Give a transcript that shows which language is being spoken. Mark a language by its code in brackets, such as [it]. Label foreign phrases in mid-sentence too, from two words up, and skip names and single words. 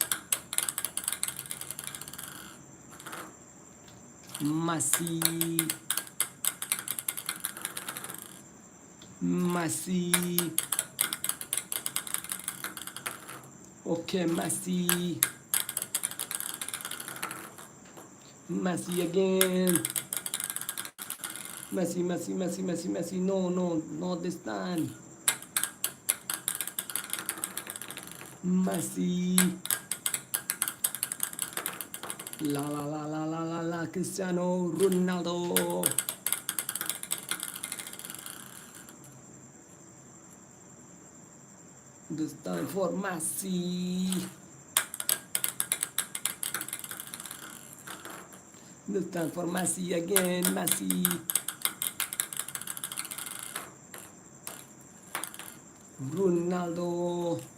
[en] Messi. Okay, Messi again. Messi. No, not this time. Messi. La. Cristiano Ronaldo. This time for Messi. This time for Messi again. Messi. Ronaldo.